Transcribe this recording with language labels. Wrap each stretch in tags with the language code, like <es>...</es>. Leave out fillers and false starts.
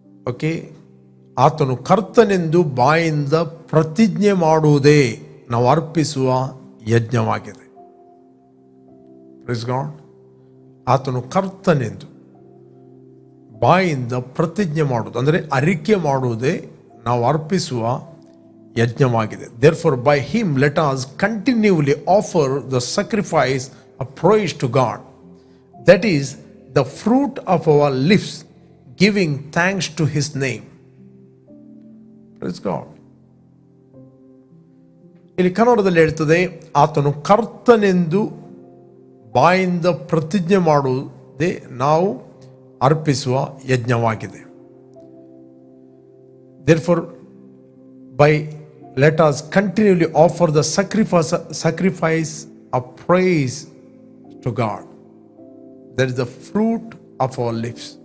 <kn>Okay, ಆತನು ಕರ್ತನೆಂದು ಬಾಯಿಂದ ಪ್ರತಿಜ್ಞೆ ಮಾಡುವುದೇ ನಾವು ಅರ್ಪಿಸುವ ಯಜ್ಞವಾಗಿದೆ.</kn> <en>Praise God.</en> <kn>ಆತನು ಕರ್ತನೆಂದು ಬಾಯಿಂದ ಪ್ರತಿಜ್ಞೆ ಮಾಡುವುದು ಅಂದರೆ ಅರಿಕೆ ಮಾಡುವುದೇ ನಾವು ಅರ್ಪಿಸುವ ಯಜ್ಞವಾಗಿದೆ.</kn> <en>Therefore by him let us continually offer the sacrifice of praise to God, that is the fruit of our lips, giving thanks to his name. Praise God.</en> <kn>ಇಲ್ಲಿ ಕನ್ನಡದಲ್ಲಿ ಹೇಳ್ತದೆ, ಆತನು ಕರ್ತನೆಂದು ಬಾಯಿಂದ ಪ್ರತಿಜ್ಞೆ ಮಾಡುವುದೇ ನಾವು ಅರ್ಪಿಸುವ ಯಜ್ಞವಾಗಿದೆ.</kn> <en>Therefore by let us continually offer the sacrifice of praise to God. That is the fruit of our lips.</en>